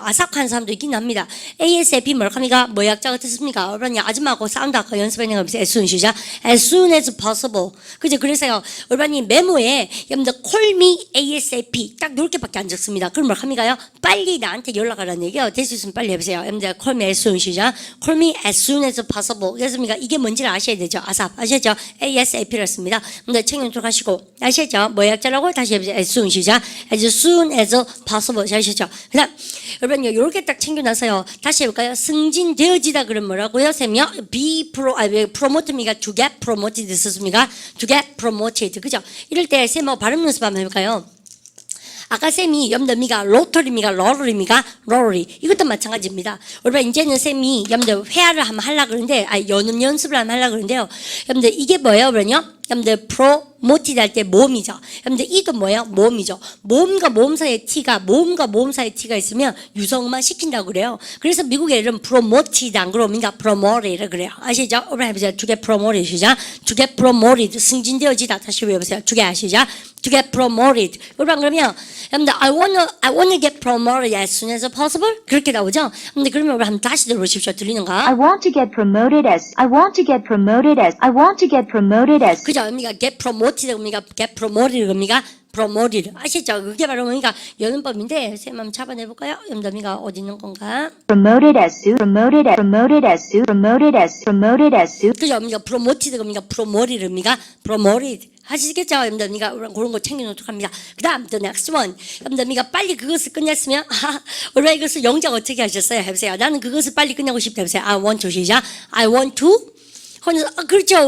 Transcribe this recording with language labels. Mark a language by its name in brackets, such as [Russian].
[Korean] 아삭한 사람도 있긴 합니다. ASAP 뭐랍니까? 뭐 약자가 뜻습니까? 그러니 아줌마하고 싸운다 아까 연습하는 거 없어요. as soon 시작. [English] as soon as possible. [Korean] 그죠? 그래서요. 얼마니 메모에 여러분들 [English] call me ASAP [Korean] 딱 이렇게밖에 안 적습니다. 그럼 뭐랍니까요? 빨리 나한테 연락하라는 얘기예요. 될 수 있으면 빨리 해보세요. [English] 여러분들 call me as soon 시작. call me as soon as possible. [Korean] 그렇습니까? 이게 뭔지를 아셔야 되죠. 아삽 아시죠? ASAP를 씁니다. 근데 챙겨놓도록 하시고 아시죠? 뭐 약자라고 다시 해보세요. [English] as soon 시작. as soon as possible. [Korean] 잘 아시죠? 그다음 여러분 이렇게 딱 챙겨놔서요. 다시 해볼까요? 승진되어지다 그럼 뭐라고요? 쌤이요? promote입니까? [English] to get promoted 썼습니까? to get promoted 그죠? [Korean] 이럴 때 쌤하고 발음 연습 한번 해볼까요? 아까 쌤이 여러분들 로터리입니까? 러러리 이것도 마찬가지입니다. 여러분 이제는 쌤이 여러분들 회화를 한번 하려고 그러는데 연음 연습을 한번 하려고 그러는데요. 여러분들 이게 뭐예요? 그러면요? 여러분들 promoted 할 때 모음이죠. 여러분들 이도 뭐예요? 모음이죠. 모음과 모음 사이에 T가 있으면 유성만 시킨다고 그래요. 그래서 미국의 이름 promoted 안 그럽니까? promoted 그래요. 아시죠? 오늘 해보세요. to get promoted 시작. to get promoted 승진되어지다. [English] 다시 외워보세요. to get 시작. to get promoted. [Korean] 여러분 그러면 여러분들 [English] I wanna get promoted as soon as possible [Korean] 그렇게 나오죠. 근데 그러면 우리 한번 다시 들어보십시오. [English] I [Korean] 들리는가? [English] want to get promoted as. I want to get promoted as. I want to get promoted as. [Korean] 그죠? 그러니까 get promoted 그러니까 get promoted 그러니까 promoted 아시죠? 그게 바로 그러니까 연음법인데 쌤 한번 잡아내볼까요? 연음법이가 어디 있는 건가? [English] Promoted as soon. Promoted as. Promoted as soon. Promoted as. Promoted as soon. [Korean] 그죠? 그러니까 promoted 그러니까 promoted 그러니까 promoted 하시겠죠? 여러분들 그런 거 챙겨놓도록 합니다. 그 다음 the next one 여러분들 빨리 그것을 끝냈으면 원래 이것을 영작 어떻게 하셨어요? 해보세요. 나는 그것을 빨리 끝내고 싶다 해보세요. [English] I want to 시작. I want to [Korean] 그렇죠.